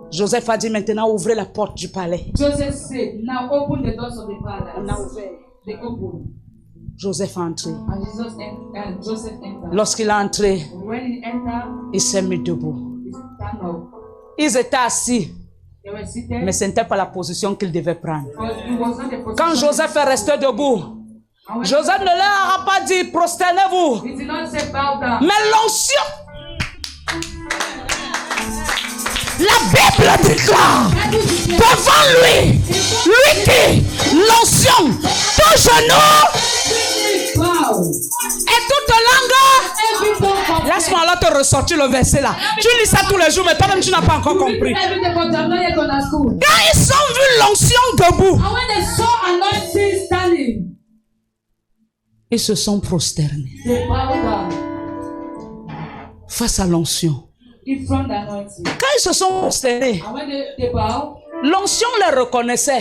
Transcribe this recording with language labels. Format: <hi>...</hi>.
<fr>Joseph a dit maintenant ouvrez la porte du palais.</fr> <en>Joseph said, now open the doors of the</en> <fr>On a</fr> <en>palace.</en> <fr>ouvert.</fr> <en>They opened.</en> <fr>Joseph a entré.</fr> <en>And Joseph entered.</en> <fr>Lorsqu'il a entré,</fr> <en>When he entered,</en> <fr>il s'est mis debout.</fr> <en>he stand up.</en> <fr>Ils étaient assis,</fr> <en>They were seated.</en> <fr>mais ce n'était pas la position qu'ils devaient prendre.</fr> <en>But it was not the position.</en> <fr>Quand Joseph est resté debout,</fr> <en>And when</en> <fr>Joseph ne leur a pas dit prosternez-vous,</fr> <en>he did not say bow down.</en> <fr>mais l'onction. La Bible déclare devant lui qui, l'onction, tout genou</fr> <en>Bow.</en> <fr>et toute langue.</fr> <en>Every tongue confess.</en> <fr>Laisse-moi alors te ressortir le verset là. Tu lis ça tous les jours, mais toi-même tu n'as pas encore compris.</fr> <en>Everything, but you have not yet understood.</en> <fr>Quand ils ont vu l'onction debout,</fr> <en>And when they saw anointing standing,</en> <fr>ils se sont prosternés</fr> <en>they bowed down</en> <fr>face à l'onction.</fr> <en>in front of the anointing.</en> <fr>Quand ils se sont prosternés,</fr> <en>And when they bow,</en> <fr>l'onction les reconnaissait,</fr>